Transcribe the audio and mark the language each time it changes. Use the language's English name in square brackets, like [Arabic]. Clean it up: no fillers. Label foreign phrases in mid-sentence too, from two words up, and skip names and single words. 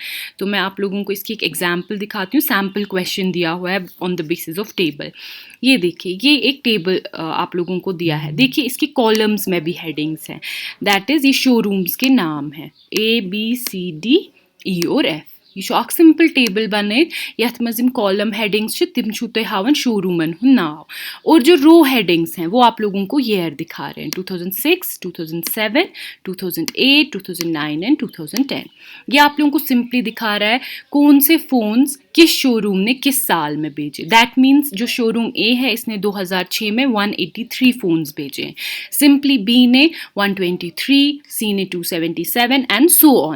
[Hindi] तो मैं आप लोगों को इसकी एक एग्जांपल दिखाती हूँ। [English] sample question [Hindi] दिया हुआ है [English] on the basis of table. [Hindi] ये देखिए ये एक टेबल आप लोगों को दिया है, देखिए इसकी कॉलम्स में भी हेडिंग्स हैं, [English] that is [Hindi] ये शोरूम्स के नाम हैं ABCDE और F। [Kashmiri] یہ اَکھ [English] simple table [Kashmiri] بَن یَتھ منٛز [English] column headings [Kashmiri] تِم تُہہ ہاوان شوروٗمَن ناو, [Hindi] और जो [English] row headings [Hindi] हैं वो आप लोगों को ईयर दिखा रहे हैं 2006, 2007, 2008, 2009 एंड 2010। ये आप लोगों को सिंपली दिखा रहा है कौन से फ़ोन्स किस शोरूम ने किस साल में भेजे। [English] that means [Hindi] जो शोरूम ए है इसने 2006 में 183 फ़ोन्स भेजे हैं, सिंपली बी ने 123, सी ने 277 [English] and so on.